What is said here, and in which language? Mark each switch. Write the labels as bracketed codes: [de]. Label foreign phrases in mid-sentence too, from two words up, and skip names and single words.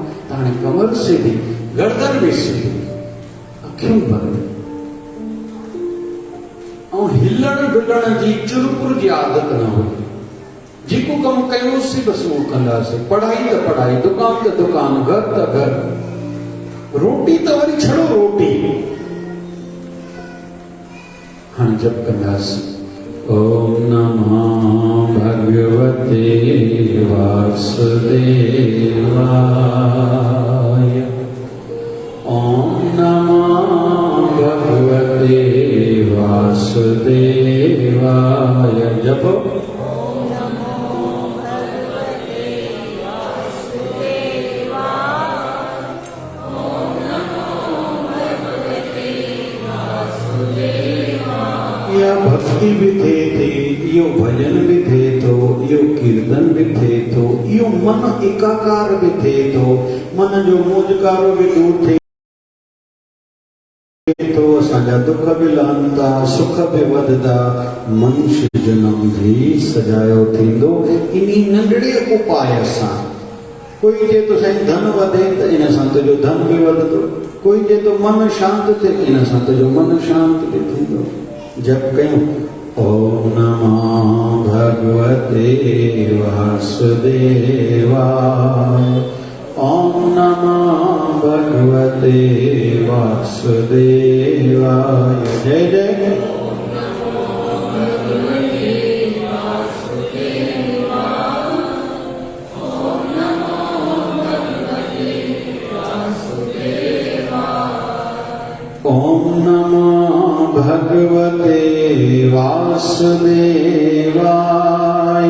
[sd] हाणे कमर सिधी, गर्दन बि सिधी, अखियूं बंदि, ऐं हिलण डुलण जी चुरपुर जी आदत न हुजे। जेको कमु कयोसीं बसि उहो कंदासीं। पढ़ाई त पढ़ाई, दुकान त दुकान, घर त घर, रोटी त वरी छड़ो रोटी। हाणे जप कंदासीं। [sa] ओम नमो भगवते वासुदेवाय। ओम नमो भगवते वासुदेवाय। जप। [sd] भक्ति भी थे यो भजन भी थे तो यो कीर्तन भी थे तो यो मन एकाकार भी थे तो मन जो मोजकारो भी दूर थे तो असांजा दुख भी लहंदा, सुख भी वधदा, मनुष्य जन्म भी सजायो थींदो इन्ही नंढड़े उपाय सां। कोई जे तो साईं धन वधे त इन सां तुंहिंजो धन भी वधंदो, कोई जे तो मन शांत थिए इन सां तुंहिंजो मन शांत भी थींदो। जप कयूं। [sa] ओम नमो भगवते वासुदेवाय। ओम नमो भगवते वासुदेवाय। जय जय। ओम नमो भगवते वासुदेवाय।